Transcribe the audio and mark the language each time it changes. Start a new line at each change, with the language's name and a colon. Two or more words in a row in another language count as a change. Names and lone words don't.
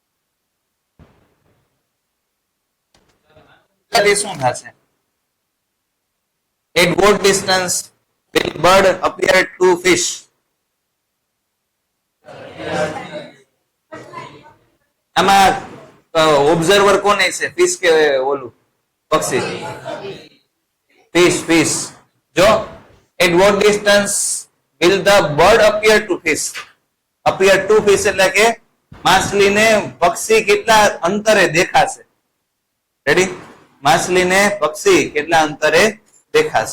Gujarati: શું થશે?
English: At what distance will bird appear to fish?
Gujarati: આમાં ઓબ્ઝર્વર કોને છે, ફિશ કે ઓલું પક્ષી? fish.
English: જો at what distance will the bird appear to fish? appear to fish
Gujarati: એટલે કે માછલીને પક્ષી કેટલા અંતરે દેખાશે. રેડી? માછલીને પક્ષી કેટલા અંતરે દેખાશે.